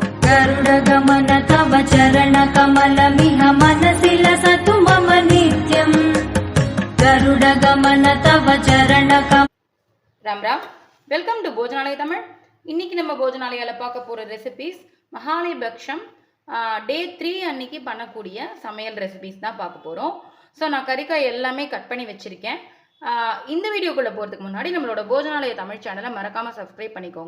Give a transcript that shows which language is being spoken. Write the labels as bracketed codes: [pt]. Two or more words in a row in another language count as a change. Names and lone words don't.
[sa] गरुडगमन तव चरणकमलमिह मनसि लसतु मम नित्यम् गरुडगमन तव चरणकम [ta] राम राम [en] welcome to [ta] भोजनालय तमिழ் இன்னைக்கு நம்ம போஜனாலயால பார்க்க போற ரெசிபீஸ் மகாலயபக்ஷம் டே 3 அன்னைக்கு பண்ணக்கூடிய சமையல் ரெசிபீஸ் தான் பார்க்க போறோம். ஸோ நான் கறிக்காய் எல்லாமே கட் பண்ணி வச்சிருக்கேன். இந்த வீடியோக்குள்ள போகிறதுக்கு முன்னாடி நம்மளோட போஜனாலய தமிழ் சேனலை மறக்காம சப்ஸ்கிரைப் பண்ணிக்கோங்க.